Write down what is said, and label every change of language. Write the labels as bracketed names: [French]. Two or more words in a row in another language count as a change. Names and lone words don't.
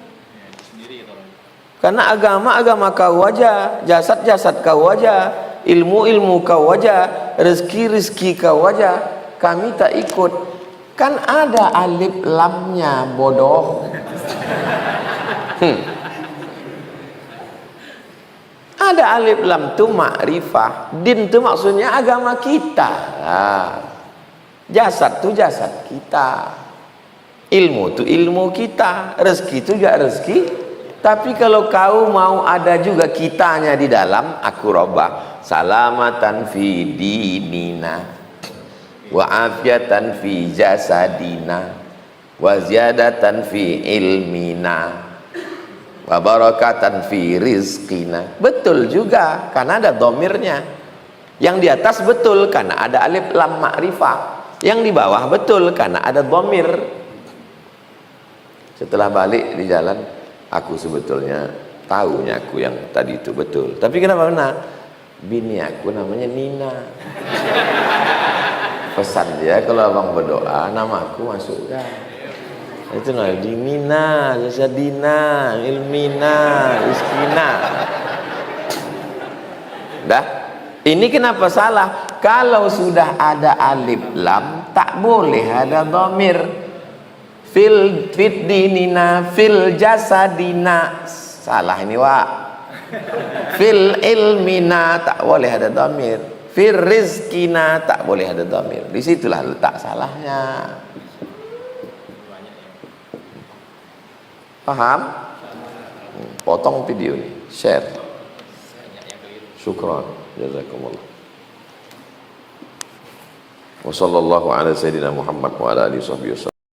[Malay] Karena agama kau aja, jasad kau aja, ilmu kau aja, rezeki kau aja. Kami tak ikut. Kan ada alif lamnya, bodoh. Ada alif lam tu makrifah, din tu maksudnya agama kita. Jasad tu jasad kita, ilmu tu ilmu kita, rezeki tu juga rezeki. Tapi kalau kau mau ada juga kitanya di dalam, aku robah [Arabic] سلامة في ديننا وعافية في جسدنا وزيادة في علمنا وبركة في رزقنا. [Malay] Betul juga karena ada domirnya. Yang di atas betul karena ada alif lam makrifah. Yang di bawah betul karena ada domir. Setelah balik di jalan, aku sebetulnya tahunya aku yang tadi itu betul. Tapi kenapa benar? Bini aku namanya Nina. Pesan dia kalau abang berdoa nama aku masukkan. Itu nah dinina, jasadina, ilmina, iskina. Dah. Ini kenapa salah? Kalau sudah ada alif lam, tak boleh ada dhamir. [Arabic] في ديننا، في جسدنا. [Malay] Salah ini, Wak. [Arabic] في علمنا, [Malay] tak boleh ada dhamir. [Arabic] في رزقنا, [Malay] tak boleh ada dhamir. Disitulah letak salahnya. Paham? Potong video ini, share. [Arabic] شكرا، جزاكم الله. وصلى الله على سيدنا محمد وعلى آله وسلم.